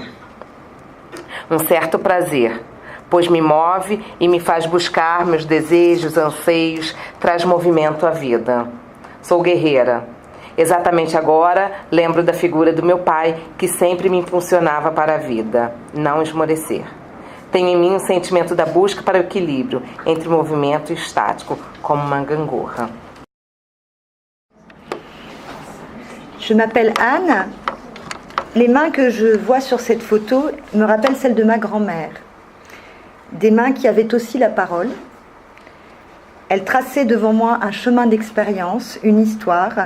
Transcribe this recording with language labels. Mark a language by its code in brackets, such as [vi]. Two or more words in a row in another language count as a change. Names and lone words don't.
[pt] Um certo prazer, pois me move e me faz buscar meus desejos, anseios, traz movimento à vida. Sou guerreira. Exatamente agora, lembro da figura do meu pai, que sempre me impulsionava para a vida, não esmorecer. Tenho em mim um sentimento da busca para o equilíbrio entre o movimento e o estático, como uma gangorra. [fr] Je m'appelle Anne. Les mains que je vois sur cette photo me rappellent celles de ma grand-mère. Des mains qui avaient aussi la parole. Elles traçaient devant moi un chemin d'expérience, une histoire.